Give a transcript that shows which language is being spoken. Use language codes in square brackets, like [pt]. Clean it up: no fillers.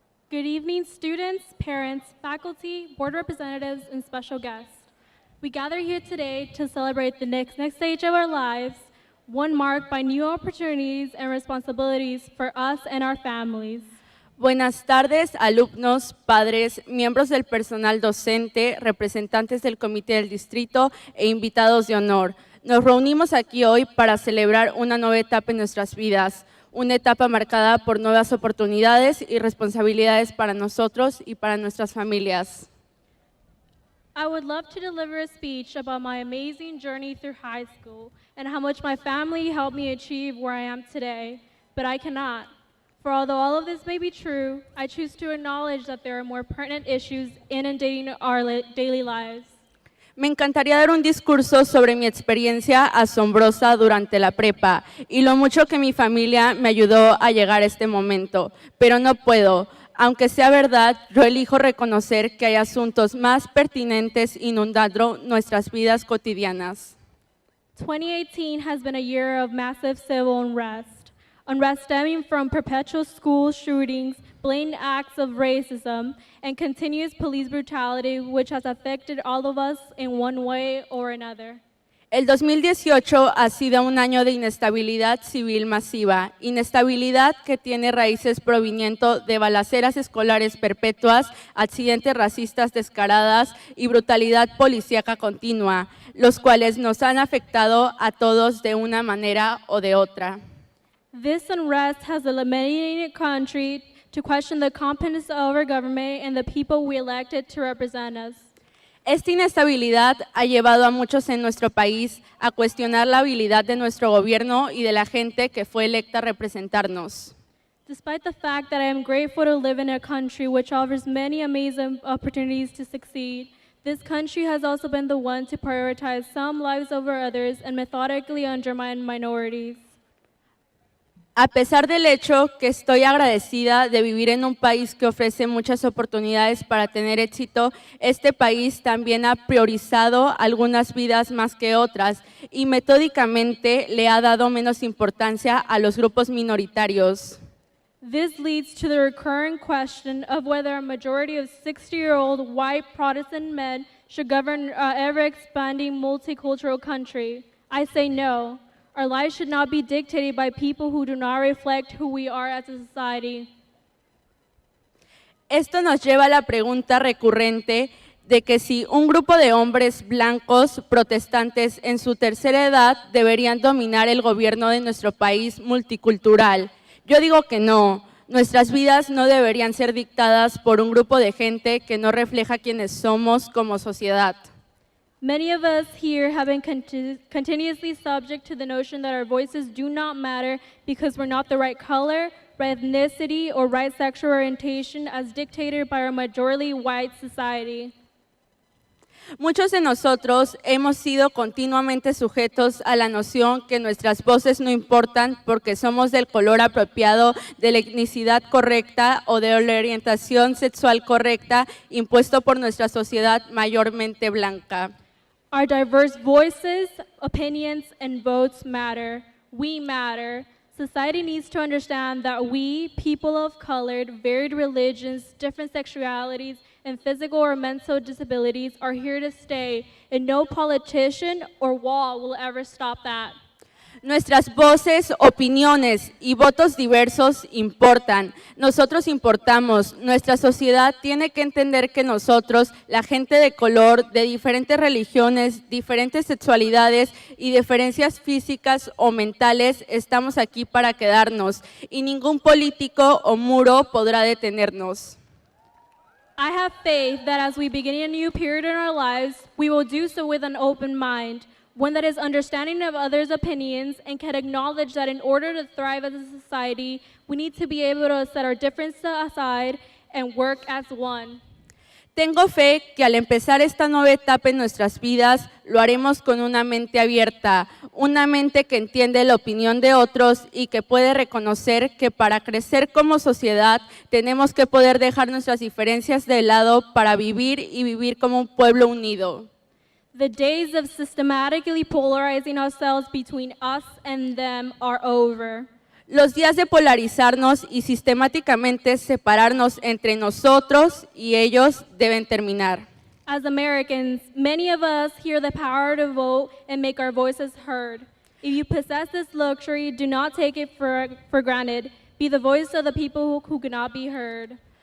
[en] Good evening, students, parents, faculty, board representatives, and special guests. We gather here today to celebrate the next stage of our lives, one marked by new opportunities and responsibilities for us and our families. [es] Buenas tardes, alumnos, padres, miembros del personal docente, representantes del Comité del Distrito e invitados de honor. Nos reunimos aquí hoy para celebrar una nueva etapa en nuestras vidas, una etapa marcada por nuevas oportunidades y responsabilidades para nosotros y para nuestras familias. [en] I would love to deliver a speech about my amazing journey through high school and how much my family helped me achieve where I am today, but I cannot. For although all of this may be true, I choose to acknowledge that there are more pertinent issues inundating our daily lives. [es] Me encantaría dar un discurso sobre mi experiencia asombrosa durante la prepa y lo mucho que mi familia me ayudó a llegar a este momento, pero no puedo. Aunque sea verdad, yo elijo reconocer que hay asuntos más pertinentes inundando nuestras vidas cotidianas. [en] 2018 has been a year of massive civil unrest stemming from perpetual school shootings, blatant acts of racism, and continuous police brutality, which has affected all of us in one way or another. [es] El 2018 ha sido un año de inestabilidad civil masiva, inestabilidad que tiene raíces proviniendo de balaceras escolares perpetuas, accidentes racistas descaradas y brutalidad policíaca continua, los cuales nos han afectado a todos de una manera o de otra. [en] This unrest has eliminated country to question the competence of our government and the people we elected to represent us. [es] Esta inestabilidad ha llevado a muchos en nuestro país a cuestionar la habilidad de nuestro gobierno y de la gente que fue electa a representarnos. [en] Despite the fact that I am grateful to live in a country which offers many amazing opportunities to succeed, this country has also been the one to prioritize some lives over others and methodically undermine minorities. [es] A pesar del hecho que estoy agradecida de vivir en un país que ofrece muchas oportunidades para tener éxito, este país también ha priorizado algunas vidas más que otras y metódicamente le ha dado menos importancia a los grupos minoritarios. [en] This leads to the recurring question of whether a majority of 60-year-old white Protestant men should govern an ever-expanding multicultural country. I say no. Our lives should not be dictated by people who do not reflect who we are as a society. [es] Esto nos lleva a la pregunta recurrente de que si un grupo de hombres blancos protestantes en su tercera edad deberían dominar el gobierno de nuestro país multicultural. Yo digo que no. Nuestras vidas no deberían ser dictadas por un grupo de gente que no refleja quiénes somos como sociedad. [en] Many of us here have been continuously subject to the notion that our voices do not matter because we're not the right color, right ethnicity, or right sexual orientation as dictated by our majority white society. [es] Muchos de nosotros hemos sido continuamente sujetos a la noción que nuestras voces no importan porque somos del color apropiado, de la etnicidad correcta o de la orientación sexual correcta impuesto por nuestra sociedad mayormente blanca. [en] Our diverse voices, opinions, and votes matter. We matter. Society needs to understand that we, people of color, varied religions, different sexualities, and physical or mental disabilities are here to stay, and no politician or wall will ever stop that. [es] Nuestras voces, opiniones y votos diversos importan. Nosotros importamos. Nuestra sociedad tiene que entender que nosotros, la gente de color, de diferentes religiones, diferentes sexualidades y diferencias físicas o mentales, estamos aquí para quedarnos y ningún político o muro podrá detenernos. [en] I have faith that as we begin a new period in our lives, we will do so with an open mind. One that is understanding of others' opinions and can acknowledge that in order to thrive as a society, we need to be able to set our differences aside and work as one. [es] Tengo fe que al empezar esta nueva etapa en nuestras vidas, lo haremos con una mente abierta, una mente que entiende la opinión de otros y que puede reconocer que para crecer como sociedad tenemos que poder dejar nuestras diferencias de lado para vivir y vivir como un pueblo unido. [en] The days of systematically polarizing ourselves between us and them are over. [es] Los días de polarizarnos y sistemáticamente separarnos entre nosotros y ellos deben terminar. [en] As Americans, many of us hear the power to vote and make our voices heard. If you possess this luxury, do not take it for granted. Be the voice of the people who cannot be heard.